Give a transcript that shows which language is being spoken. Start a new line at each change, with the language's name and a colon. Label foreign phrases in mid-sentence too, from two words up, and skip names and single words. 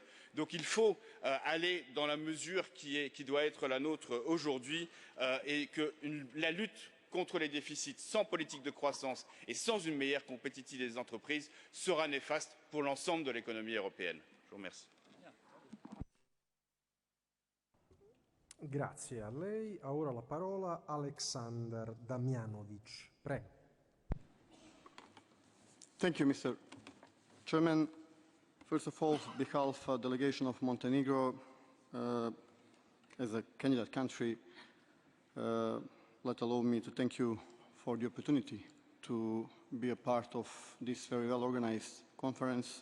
French: Donc il faut aller dans la mesure qui doit être la nôtre aujourd'hui et que la lutte contre les déficits sans politique de croissance et sans une meilleure compétitivité des entreprises sera néfaste pour l'ensemble de l'économie européenne. Je vous remercie.
Italian: Grazie a lei. Ora la parola Aleksandar Damjanovic. Prego.
English: Thank you, Mr. Chairman. First of all, on behalf of the delegation of Montenegro, as a candidate country, allow me to thank you for the opportunity to be a part of this very well-organized conference.